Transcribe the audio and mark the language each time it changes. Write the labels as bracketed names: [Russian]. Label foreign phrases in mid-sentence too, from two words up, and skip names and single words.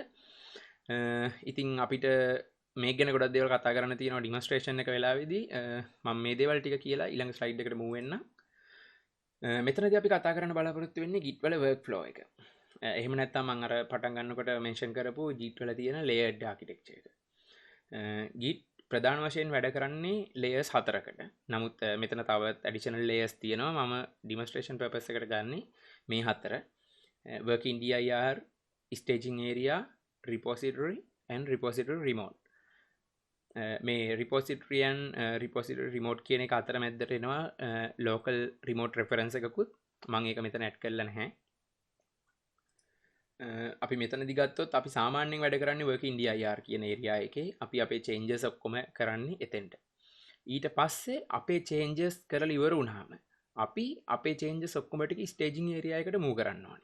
[Sinhala] ඉතින් අපිට මේ ගැන ගොඩක් දේවල් කතා කරන්න තියෙනවා ඩිමොන්ස්ට්‍රේෂන් එක වෙලාවේදී. මම මේ දේවල් ටික කියලා ඊළඟ ස්ලයිඩ් එකට move වෙන්න. මෙතනදී අපි කතා කරන්න බලාපොරොත්තු වෙන්නේ git වල workflow එක. එහෙම නැත්නම් මම අර පටන් ගන්නකොට මෙන්ෂන් කරපු git වල තියෙන [English] layered architecture [Sinhala] එක. git ප්‍රධාන වශයෙන් වැඩ කරන්නේ layers 4කට. නමුත් මෙතන තවත් [English] additional layers [Sinhala] තියෙනවා. මම [English] demonstration purpose [Sinhala] එකට ගන්නේ මේ 4. [English] working dir, staging area, repository and repository remote. [Sinhala] මේ [English] repository and repository remote [Sinhala] කියන එක අතර මැද්දට එනවා [English] local remote reference [Sinhala] එකකුත්. මම ඒක මෙතන add කරලා නැහැ. අපි මෙතනදි ගත්තොත් අපි සාමාන්‍යයෙන් වැඩ කරන්නේ [English] working dir [Sinhala] කියන area එකේ. අපි අපේ changes ඔක්කොම කරන්නේ එතෙන්ට. ඊට පස්සේ අපේ changes කරලා ඉවර වුණාම අපි අපේ changes ඔක්කොම ටික [English] staging area [Sinhala] එකට move කරන්න ඕනේ.